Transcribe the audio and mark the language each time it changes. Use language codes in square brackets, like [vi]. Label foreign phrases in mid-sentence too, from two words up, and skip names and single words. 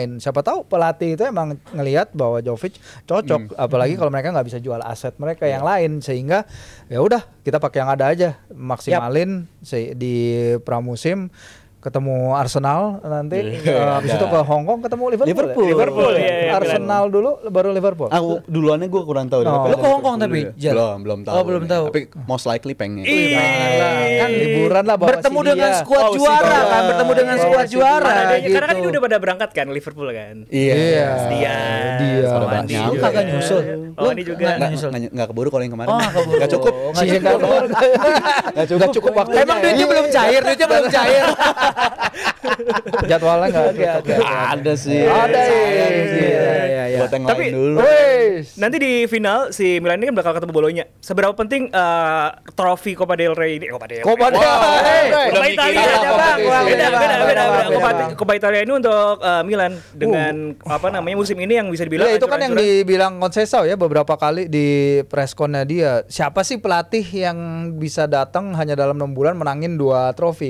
[id] Siapa tahu pelatih itu emang ngelihat bahwa Jovic cocok, apalagi kalau mereka nggak bisa jual aset mereka yang lain, sehingga ya udah kita pakai yang ada aja, maksimalin di pramusim. Ketemu Arsenal nanti, habis itu ke Hong Kong ketemu Liverpool. Arsenal dulu, baru Liverpool. Duluannya gue kurang tahu. Lu ke Hong Kong tapi? Belum tahu. Oh belum tahu. Tapi [en] most likely [id] pengen. Kan liburan lah bawa bertemu dengan skuad juara kan, bertemu dengan skuad juara. Karena kan ini udah pada berangkat kan Liverpool kan. Iya. Dia. Lu kagak nyusul. Oh ini juga. Nggak keburu kalau yang kemarin. Nggak cukup. Nggak cukup waktu. Emang duitnya belum cair. Jadwalnya nggak cocok. Oke. Ada sih. Ada Sayang ya. sih. Iya. Buat yang Tapi- lain dulu. Wes. Nanti di final si Milan ini kan bakal ketemu Bolonya. Seberapa penting trofi Copa del Rey ini? Copa del Rey. Copa del Rey. Copa Udah Italia. mikirin aja, Bang. Beda. Beda. Copa Italia ini untuk Milan dengan apa namanya musim ini yang bisa dibilang Ya itu kan yang ancur-ancuran. dibilang Conceição ya beberapa kali di pressconnya dia. Siapa sih pelatih yang bisa datang hanya dalam 6 bulan menangin 2 trofi?